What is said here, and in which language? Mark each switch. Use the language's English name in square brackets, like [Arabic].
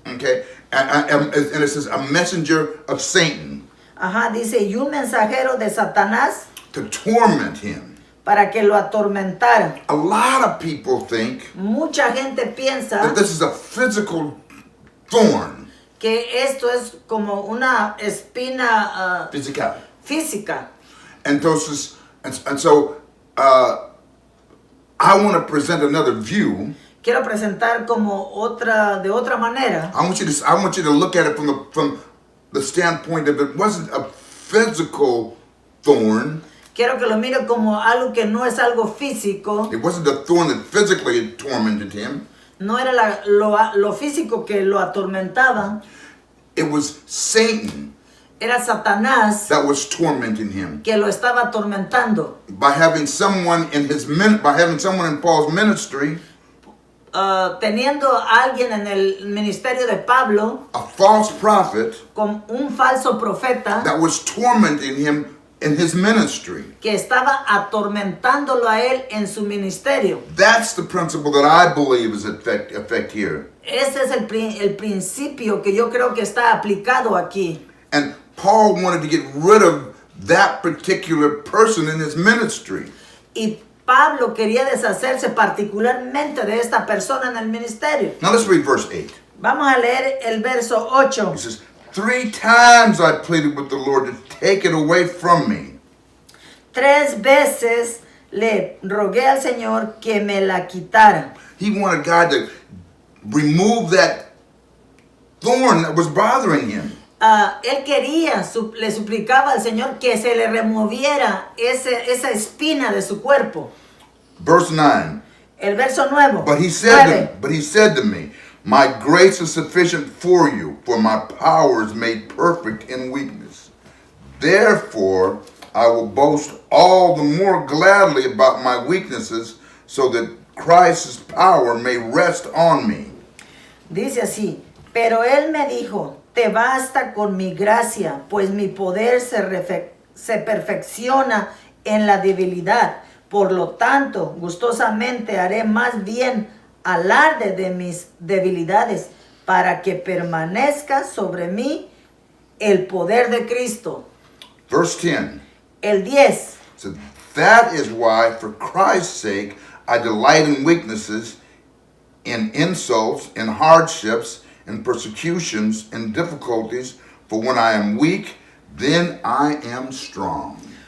[English] Okay, and it says a messenger of Satan [Spanish] Ajá, dice, y un mensajero de Satanás [English] to torment him. [Spanish] para que lo atormentara. [English] A lot of people think [Spanish] Mucha gente [English] that [Spanish] piensa [English] this is a physical thorn. [Spanish] que esto es como una espina [English] Physical. [Spanish] física. [English] Entonces, and so I want to present another view. [Spanish] Quiero presentar como de otra manera. [English] I want you to look at it from the standpoint of it wasn't a physical thorn. [Spanish] Quiero que lo mire como algo que no es algo físico. [English] It wasn't a thorn that physically tormented him. [Spanish] No era lo físico que lo atormentaba. [English] It was Satan [Spanish] Era Satanás [English] that was tormenting him. [Spanish] que lo estaba atormentando. [English] By having someone in Paul's ministry, [Spanish] Teniendo a alguien en el ministerio de Pablo, [English] a false prophet [Spanish] con un falso profeta [English] that was tormenting him in his ministry. [Spanish] que estaba atormentándolo a él en su ministerio. [English] That's the principle that I believe is effect here. [Spanish] Ese es el principio que yo creo que está aplicado aquí. [English] And Paul wanted to get rid of that particular person in his ministry. [Spanish] Y Pablo quería deshacerse particularmente de esta persona en el ministerio. [English] Now let's read verse 8. [Spanish] Vamos a leer el verso 8. [English] He says, 3 times I pleaded with the Lord to take it away from me. [Spanish] 3 veces le rogué al Señor que me la quitara. [English] He wanted God to remove that thorn that was bothering him. [Spanish] Él quería, le suplicaba al Señor que se le removiera esa espina de su cuerpo. [English] Verse 9. [Spanish] El verso 9. [English] But he said to me, my grace is sufficient for you, for my power is made perfect in weakness. Therefore, I will boast all the more gladly about my weaknesses, so that Christ's power may rest on me. [Spanish] Dice así, pero él me dijo, te basta con mi gracia, pues mi poder se perfecciona en la debilidad. Por lo tanto, gustosamente haré más bien alarde de mis debilidades, para que permanezca sobre mí el poder de Cristo. [English] Verse 10. [Spanish] El 10. [English] So that is why, for Christ's sake, I delight in weaknesses, in insults, in hardships, in persecutions, in difficulties, for when I am weak, then I am strong.